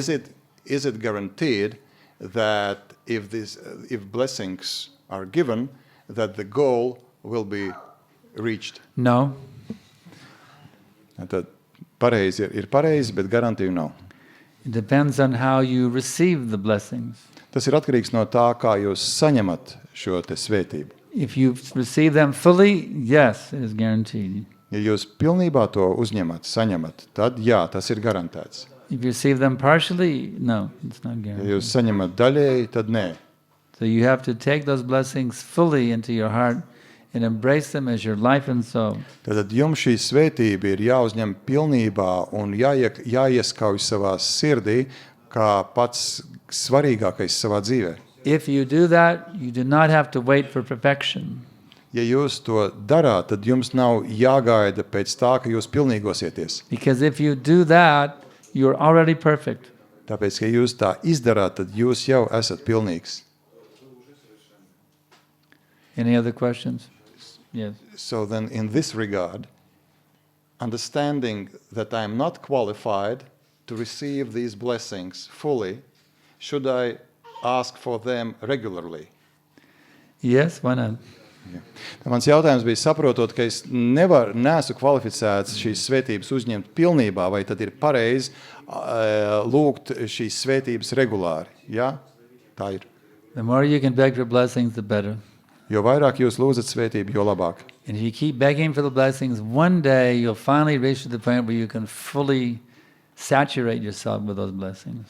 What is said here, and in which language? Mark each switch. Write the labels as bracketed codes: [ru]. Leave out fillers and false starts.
[en] And is it guaranteed that if blessings are given, that the goal will be reached? No. [lv] Tad pareizi ir pareizi, bet garantiju nav. [en] It depends on how you receive the blessings. [lv] Tas ir atkarīgs no tā, kā jūs saņemat šo te svētību. [en] If you receive them fully, yes, it is guaranteed. [lv] Ja jūs pilnībā to uzņemat, saņemat, tad jā, tas ir garantēts. [en] If you receive them partially, no, it's not [lv] Ja [en] guaranteed. [lv] jūs saņemat daļēji, tad nē. [en] So you have to take those blessings fully into your heart and embrace them as your life and soul. [lv] Tad jums šī svētība ir jāuzņem pilnībā un jāieskauj savā sirdī kā pats svarīgākais savā dzīvē. [en] If you do that, you do not have to wait for perfection. [lv] Ja jūs to darāt, tad jums nav jāgaida pēc tā, ka jūs pilnīgosieties. [en] Because if you do that, you're already perfect. [lv] Tāpēc, ka jūs tā izdarāt, tad jūs jau esat pilnīgs. [en] Any other questions? Yes. So then in this regard, understanding that I am not qualified to receive these blessings fully, should I ask for them regularly? Yes, why not? [lv] Mans jautājums bija saprotot, ka es neesmu kvalificēts šīs svētības uzņemt pilnībā, vai tad ir pareizi lūgt šīs svētības regulāri. Ja? Tā ir. [en] The more you can beg for blessings, the better. [lv] Jo vairāk jūs lūdzat svētību, jo labāk. [en] And if you keep begging for the blessings, one day you'll finally reach to the point where you can fully saturate yourself with those blessings.